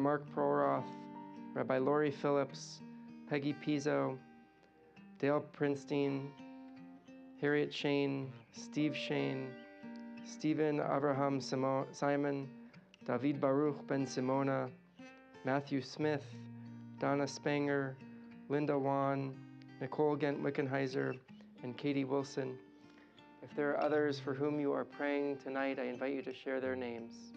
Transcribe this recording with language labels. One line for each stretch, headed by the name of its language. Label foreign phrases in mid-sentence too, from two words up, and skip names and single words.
English: Mark Proroth, Rabbi Lori Phillips, Peggy Pizzo, Dale Prinstein, Harriet Shane, Steve Shane, Stephen Abraham Simon, David Baruch Ben Simona, Matthew Smith, Donna Spanger, Linda Wan, Nicole Gent Wickenheiser, and Katie Wilson. If there are others for whom you are praying tonight, I invite you to share their names.